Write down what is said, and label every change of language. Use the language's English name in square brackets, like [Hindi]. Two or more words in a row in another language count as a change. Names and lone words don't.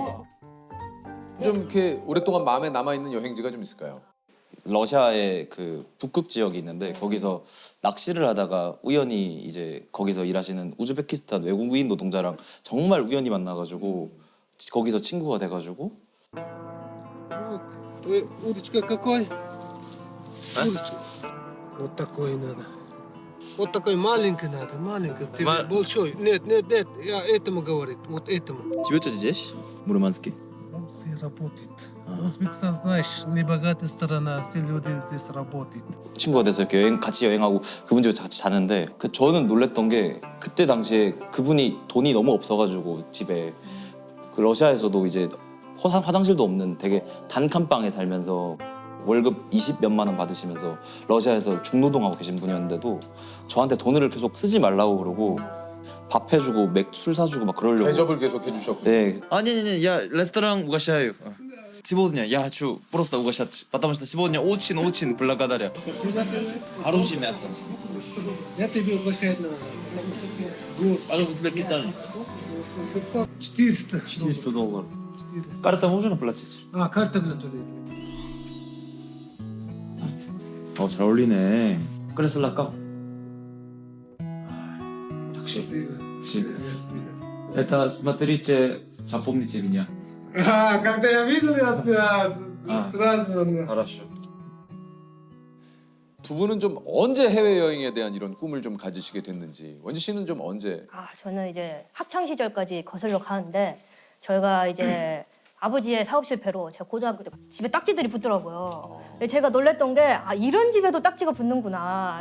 [Korean] 좀 이렇게 오랫동안 마음에 남아 있는 여행지가 좀 있을까요? 러시아의 그 북극 지역이 있는데 거기서 낚시를 하다가 우연히 이제 거기서 일하시는 우즈베키스탄 외국인 노동자랑 정말 우연히 만나가지고 거기서 친구가 돼가지고 [Russian] Твоя удочка какой? Удочка. Вот такой надо. Вот такой маленький надо, маленький. Ты большой. Нет, я этому говорит, вот этому. Тебе что здесь? Мурманске. Он все работает. Узбекистан, знаешь, небогатая страна, все люди здесь работают. [Korean] 친구가 돼서 이렇게 같이 여행하고 그분 집에 같이 자는데 저는 놀랬던 게 그때 당시에 그분이 돈이 너무 없어가지고 집에 그 러시아에서도 이제 화장실도 없는 되게 단칸방에 살면서 월급 20몇만 원 받으시면서 러시아에서 중노동하고 계신 분이었는데도 저한테 돈을 계속 쓰지 말라고 그러고 밥 해주고 술 사주고 막 그러려고 대접을 계속 해주셨고. 네. [Russian] Не, я ресторан угощаю. Сегодня я хочу просто угощать, потому что сегодня очень благодарю. Хорошее мясо. Я тебе угощать надо, потому что ты гость. А в Узбекистане? Узбекистан 400. $400. 4. Карта можно платить? А, карта готовит. [Korean] 잘 어울리네. 그래서 락까. [Russian] Это смотрите, запомните меня. А, когда я видел, я сразу... хорошо. [Korean] 두 분은 좀 언제 해외 여행에 대한 이런 꿈을 좀 가지시게 됐는지 원지 씨는 좀 언제? 저는 이제 학창 시절까지 거슬러 가는데 저희가 이제 아버지의 사업 실패로 제가 고등학교 때 집에 딱지들이 붙더라고요. 근데 제가 놀랬던 게 이런 집에도 딱지가 붙는구나.